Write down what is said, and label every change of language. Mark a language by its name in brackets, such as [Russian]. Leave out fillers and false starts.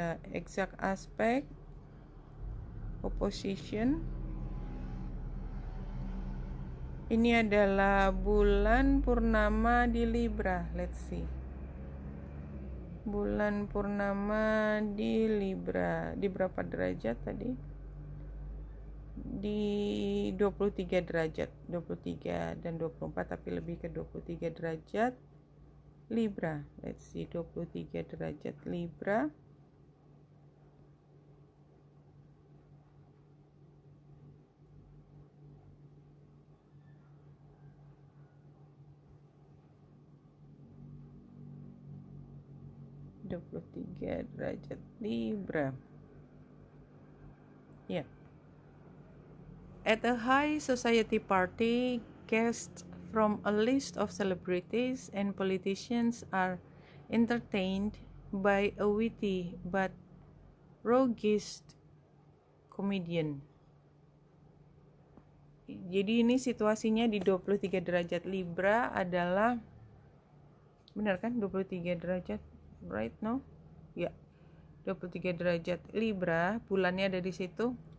[English] Exact aspect, opposition. [Indonesian] Ini adalah bulan purnama di Libra. [English] Let's see. [Indonesian] Bulan purnama di Libra. Di berapa derajat tadi? Di 23 derajat. 23 dan 24, tapi lebih ke 23 derajat Libra. [English] Let's see, [Indonesian] 23 derajat Libra. derajat Libra. [English] Yeah. At a high society party, guests from a list of celebrities and politicians are entertained by a witty but roguish comedian. [Indonesian] Jadi ini situasinya di 23 derajat Libra adalah, benar kan 23 derajat? [English] Right, no? [Indonesian] Ya, 23 derajat Libra, bulannya ada di situ.